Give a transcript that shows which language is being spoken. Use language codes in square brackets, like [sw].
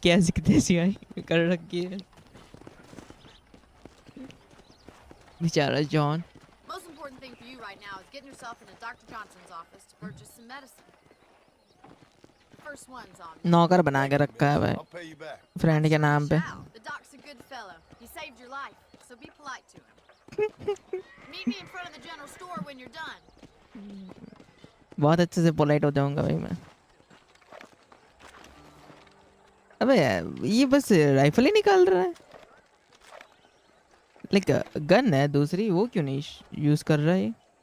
[hi] कैसे कैसी आई कर रखी है बेचारा John. [en] Most important thing for you right now is getting yourself into Dr. Johnson's office to purchase some medicine. The first one's on me. [hi] नौकर बना के रखा है भाई [en] I'll pay you back. [hi] Friend के नाम पे. [en] Shall. The doc's a good fellow. He saved your life, so be polite to him. Meet me in front of the general store when you're done. [hi] बहुत अच्छे से polite हो जाऊंगा भाई मैं. अबे ये बस राइफल ही निकाल रहा है. लाइक गन है दूसरी, वो क्यों नहीं यूज कर रहा है?